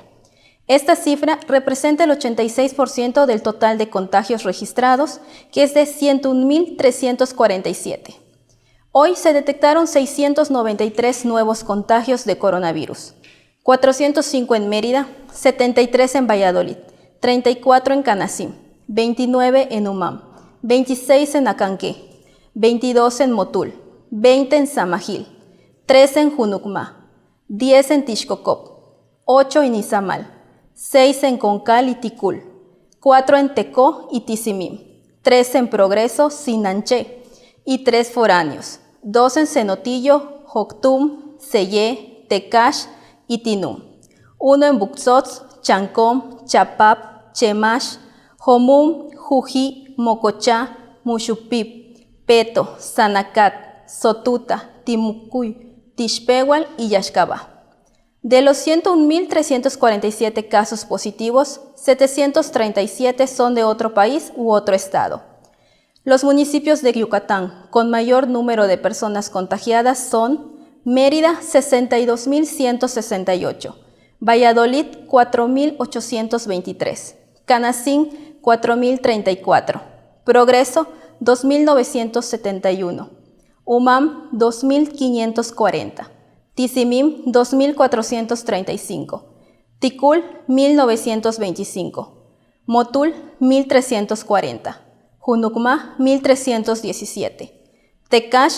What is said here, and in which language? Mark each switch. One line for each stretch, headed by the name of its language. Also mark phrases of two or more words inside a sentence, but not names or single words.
Spanish: Esta cifra representa el 86% del total de contagios registrados, que es de 101.347. Hoy se detectaron 693 nuevos contagios de coronavirus, 405 en Mérida, 73 en Valladolid, 34 en Canacín, 29 en Umam, 26 en Acanqué, 22 en Motul, 20 en Samajil, 13 en Junucma, 10 en Tixcocop, 8 en Izamal, 6 en Concal y Ticul, 4 en Tecó y Tizimim, 3 en Progreso, Sinanché y 3 foráneos, 2 en Cenotillo, Joctum, Sellé, Tecash y Tinum, 1 en Buxots, Chancom, Chapap, Chemash, Jomum, Jují, Mocochá, Muxupip, Peto, Sanacat, Sotuta, Timucuy, Tixpehual y Yaxcabá. De los 101.347 casos positivos, 737 son de otro país u otro estado. Los municipios de Yucatán con mayor número de personas contagiadas son Mérida, 62.168, Valladolid, 4.823, Canacín, 4.034, Progreso, 2.971, Umam, 2.540, Tizimim, 2.435, Ticul, 1.925, Motul, 1.340, Junucma, 1.317, Tecash,